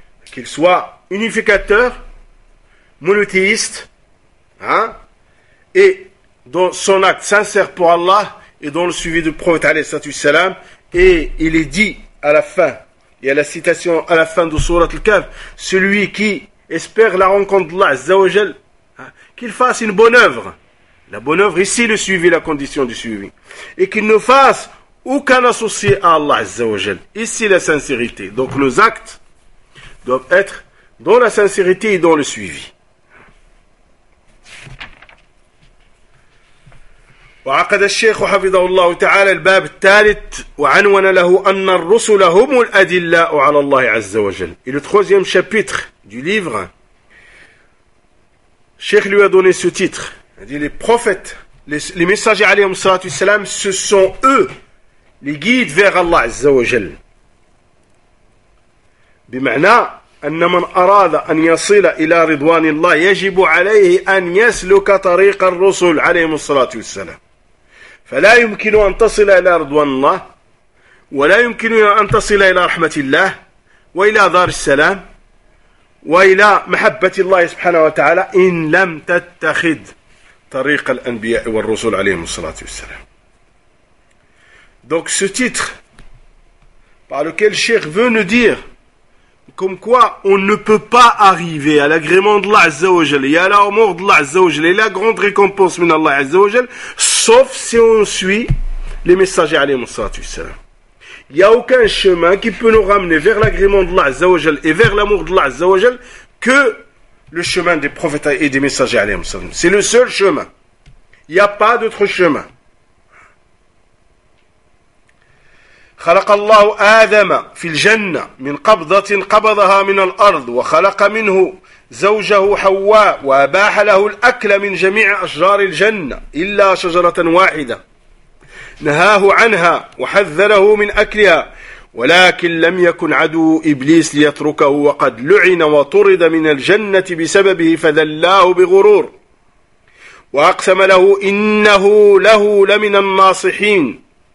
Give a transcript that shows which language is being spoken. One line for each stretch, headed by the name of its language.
French: Qu'il soit unificateur, monothéiste, hein, et dans son acte sincère pour Allah, et dans le suivi du prophète, alayhi salam, et il est dit à la fin, il y a la citation à la fin de Surat al-Kahf, celui qui espère la rencontre d'Allah, Azza wa Jal, qu'il fasse une bonne œuvre. La bonne œuvre, ici, le suivi, la condition du suivi. Et qu'il ne fasse aucun associé à Allah, Azza wa Jal. Ici, la sincérité. Donc, nos actes doivent être dans la sincérité et dans le suivi.
Arabic: وعقد الشيخ حفظه الله تعالى الباب الثالث وعنون له أن الرسل هم الأدلاء على الله عز وجل.
French: Et le troisième chapitre du livre, Cheikh lui a donné ce titre. C'est-à-dire les prophètes, les messagers
Arabic: عليهم الصلاة والسلام,
French: ce sont eux les guides vers Allah
Arabic: عز وجل. بمعنى أن من أراد أن يصل إلى رضوان الله يجب عليه أن يسلك طريق الرسل عليهم الصلاة والسلام. فلا يمكن أن تصل إلى رضوان الله ولا يمكن أن تصل إلى رحمة الله وإلى دار السلام وإلى محبة الله سبحانه وتعالى إن لم تتخذ طريق الأنبياء والرسل عليهم الصلاة والسلام.
French: Donc ce titre par lequel Cheikh veut nous dire comme quoi on ne peut pas arriver à l'agrément de Allah Azza wa Jal et à l'amour de Allah Azza wa Jal et la grande récompense
Arabic: من الله عز وجل
French: sauf si on suit les messagers alayhi salatu wassalam. Il n'y a aucun chemin qui peut nous ramener vers l'agrément d'Allah Azza wa Jal et vers l'amour d'Allah Azza wa Jal que le chemin des prophètes et des messagers alayhi salatu. C'est le seul chemin. Il n'y a pas d'autre chemin.
Arabic: خلق الله آدم في الجنة من قبضة قبضها من الأرض وخلق منه زوجه حواء وأباح له الأكل من جميع أشجار الجنة إلا شجرة واحدة نهاه عنها وحذره من أكلها ولكن لم يكن عدو إبليس ليتركه وقد لعن وطرد من الجنة بسببه فذلاه بغرور وأقسم له إنه له لمن الناصحين